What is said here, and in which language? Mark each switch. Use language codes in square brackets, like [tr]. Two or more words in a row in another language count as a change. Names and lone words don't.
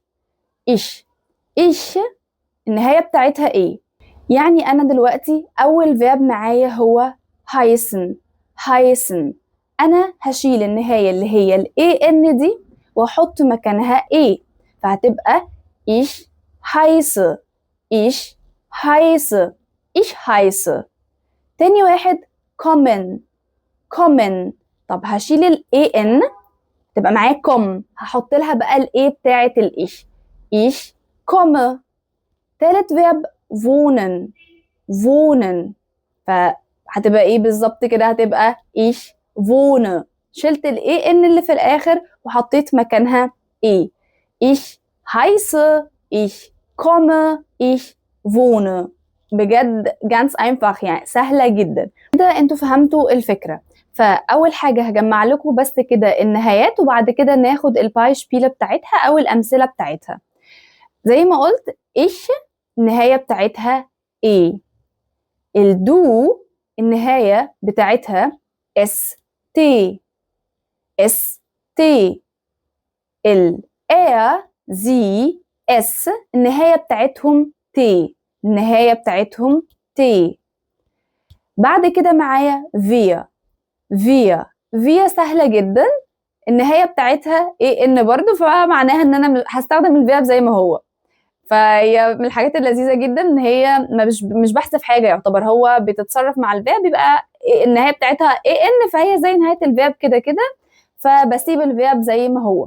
[ar] إيش النهاية بتاعتها إيه؟ يعني أنا دلوقتي أول فيرب معايا هو heißen. أنا هشيل النهاية اللي هي ان دي وأحط مكانها إيه، فهتبقى [de] ich heiße. [ar] تاني واحد kommen. طب هشيل ان تبقى معايا هحط لها بقى الايه بتاعة الإيش. [de] ich komme. [ar] تالت فيرب wohnen. فهتبقى ايه بالظبط كده؟ هتبقى [de] ich wohne. [ar] شلت ان اللي في الاخر وحطيت مكانها ايه. [de] ich heiße. ich komme. ich wohne. بجد ganz einfach، [ar] يعني سهلة جدا. كده انتوا فهمتوا الفكرة. فأول حاجة هجمع لكم بس كده النهايات وبعد كده ناخد البايشبيلة بتاعتها أو الأمثلة بتاعتها. زي ما قلت إيش النهاية بتاعتها إيه. الدو النهاية بتاعتها st. sie s النهاية بتاعتهم t. بعد كده معايا فيا سهلة جدا، النهاية بتاعتها ان برضو، فمعناها ان انا هستخدم الفيرب زي ما هو. فهي من الحاجات اللذيذة جدا ان هي مش بحذف حاجة، يعتبر هو بتتصرف مع الفيرب، يبقى النهاية بتاعتها ان، فهي زي نهاية الفيرب كده كده، فبسيب الفيرب زي ما هو.